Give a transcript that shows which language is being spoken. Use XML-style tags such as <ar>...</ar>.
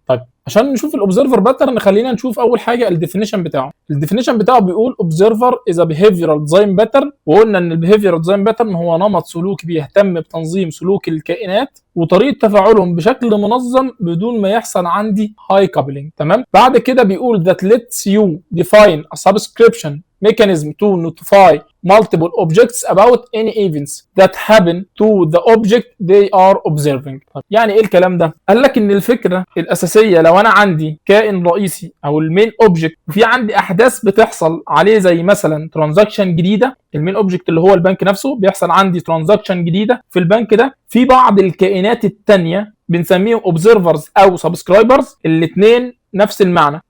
<ar>طيب عشان نشوف الاوبزرفر باترن خلينا نشوف اول حاجه الديفينيشن بتاعه. الديفينيشن بتاعه بيقول</ar> <en>observer is a behavioral design pattern,</en> <ar>وقلنا ان البيهيفيرال ديزاين باترن هو نمط سلوكي بيهتم بتنظيم سلوك الكائنات وطريقه تفاعلهم بشكل منظم بدون ما يحصل عندي هاي كابلينج. تمام. بعد كده بيقول</ar> <en>that lets you define a subscription mechanism to notify multiple objects about any events that happen to the object they are observing.</en> <ar>يعني ايه الكلام ده؟ قال لك ان الفكره الاساسيه لو انا عندي كائن رئيسي او المين اوبجكت وفي عندي احداث بتحصل عليه زي مثلا ترانزاكشن جديده، المين اوبجكت اللي هو البنك نفسه بيحصل عندي ترانزاكشن جديده في البنك ده، في بعض الكائنات الثانيه بنسميهم اوبزرفرز او سبسكرايبرز، الاثنين نفس المعنى.</ar>